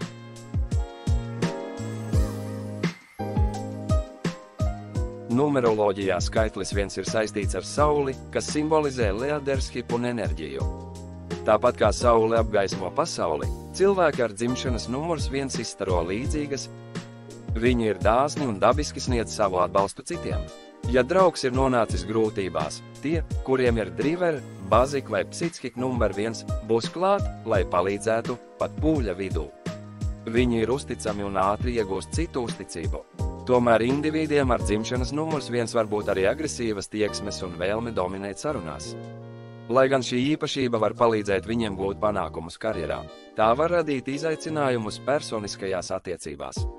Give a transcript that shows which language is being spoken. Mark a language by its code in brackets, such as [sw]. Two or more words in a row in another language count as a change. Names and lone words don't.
[lv] Numeroloģijā skaitlis 1 ir saistīts ar Sauli, kas simbolizē leadershipu un enerģiju. Tāpat kā Saule apgaismo pasauli, cilvēki ar dzimšanas numurs 1 izstaro līdzīgas. Viņi ir dāsni un dabiski sniedz savu atbalstu citiem. Ja draugs ir nonācis grūtībās, tie, kuriem ir [en] driver, basic [lv] vai [en] psychic number [lv] 1, būs klāt, lai palīdzētu pat pūļa vidū. Viņi ir uzticami un ātri iegūst citu uzticību. Tomēr individiem ar dzimšanas numurs 1 var būt arī agresīvas tieksmes un vēlme dominēt sarunās. Lai gan šī īpašība var palīdzēt viņiem gūt panākumus karjerā, tā var radīt izaicinājumus personiskajās attiecībās.